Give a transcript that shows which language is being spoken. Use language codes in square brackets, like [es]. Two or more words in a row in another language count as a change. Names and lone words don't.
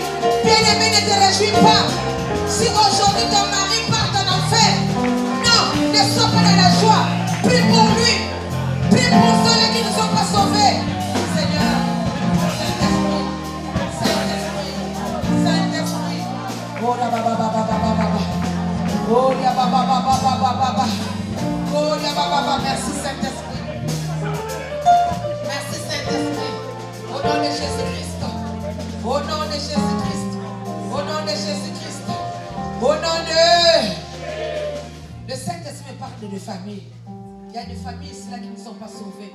[fr] Bien-aimé, ne te réjouis pas. Si aujourd'hui ton mari part en enfer. Non, ne sois pas dans la joie. Prie pour lui. Prie pour ceux qui ne sont pas sauvés. Seigneur. Saint-Esprit. Saint-Esprit. Saint-Esprit. Oh la baba baba baba baba. Oh la baba baba baba baba. Oh la baba baba. Merci Saint-Esprit. Merci Saint-Esprit. Au nom de Jésus-Christ. Au nom de Jésus-Christ. Au nom de Jésus-Christ. Au nom de... Le Saint-Esprit parle de famille. Il y a des familles ici là qui ne sont pas sauvées.